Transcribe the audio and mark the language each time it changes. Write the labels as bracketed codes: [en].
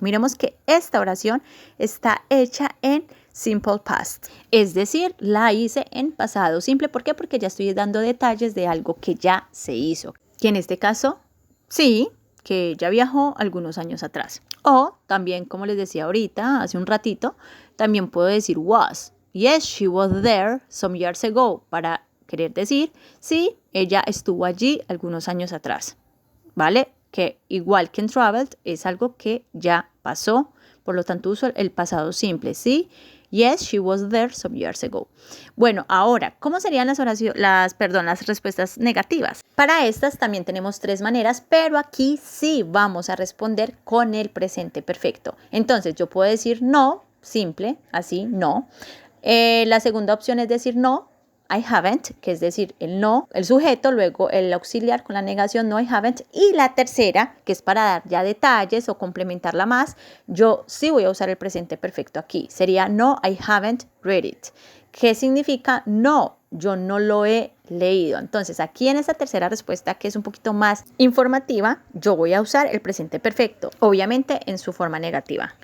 [es] Miremos que esta oración está hecha en simple past. Es decir, la hice en pasado simple. ¿Por qué? Porque ya estoy dando detalles de algo que ya se hizo. Que en este caso, sí, que ya viajó algunos años atrás. O también, como les decía ahorita, hace un ratito, también puedo decir was. [en] Yes, she was there some years ago. [es] Para querer decir, sí, ella estuvo allí algunos años atrás. ¿Vale? Que igual que en traveled es algo que ya pasó, por lo tanto uso el pasado simple, ¿sí? [en] Yes, she was there some years ago. [es] Bueno, ahora, ¿cómo serían las respuestas negativas? Para estas también tenemos tres maneras, pero aquí sí vamos a responder con el presente perfecto. Entonces, yo puedo decir no, simple, así, no. La segunda opción es decir no, I haven't, que es decir, el no, el sujeto, luego el auxiliar con la negación, no, I haven't. Y la tercera, que es para dar ya detalles o complementarla más, yo sí voy a usar el presente perfecto aquí. [en] Sería no, I haven't read it. [es] ¿Qué significa no? Yo no lo he leído. Entonces, aquí en esta tercera respuesta, que es un poquito más informativa, yo voy a usar el presente perfecto, obviamente en su forma negativa.